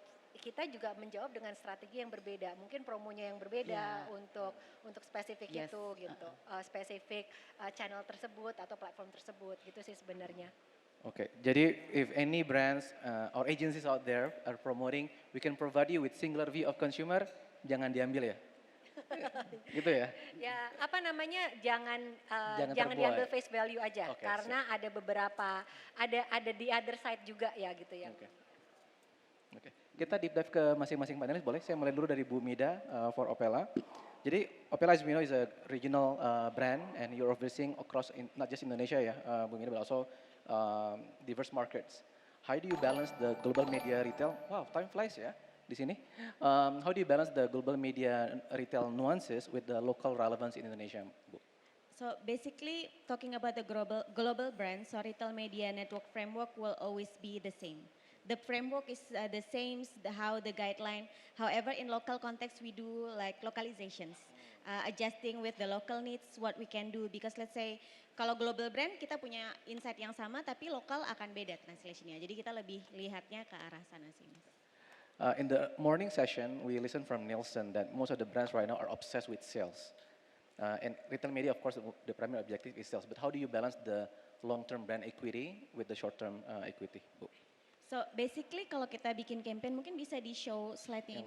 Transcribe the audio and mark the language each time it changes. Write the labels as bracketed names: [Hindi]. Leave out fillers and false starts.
[Indonesian] kita juga menjawab dengan strategi yang berbeda, mungkin promonya yang berbeda untuk spesifik itu gitu, spesifik channel tersebut atau platform tersebut gitu sih sebenarnya. Oke, jadi [English] if any brands or agencies out there are promoting, we can provide you with singular view of consumer, [Indonesian] jangan diambil ya. Gitu ya. Ya, jangan terbuai. diambil face value aja, Oke, karena ada beberapa ada di [English] other side [Indonesian] juga ya gitu ya. Oke. Kita [English] deep dive [Indonesian] ke masing-masing panelis boleh? Saya mulai dulu dari Bu Mida for Opella. [English] Jadi Opella, as we know, is a regional brand and you're overseeing across not just Indonesia ya, Bu Mida, but also diverse markets. How do you balance the global media retail? Wow, time flies [Indonesian] ya di sini. [English] How do you balance the global media retail nuances with the local relevance in Indonesia, Bu? So basically, talking about the global brand, so retail media network framework will always be the same. The framework is the same, how the guideline. However, in local context, we do like localizations, adjusting with the local needs, what we can do. Because let's say, [Indonesian] kalau global brand kita punya insight yang sama, tapi lokal akan beda translationnya. Jadi kita lebih lihatnya ke arah sana sih, Mas. [English] In the morning session, we listened from Nielsen that most of the brands right now are obsessed with sales. And retail media, of course, the primary objective is sales. But how do you balance the long-term brand equity with the short-term equity, Bu? So basically [Indonesian] kalau kita bikin campaign mungkin bisa di [English] show slide- [Indonesian] nya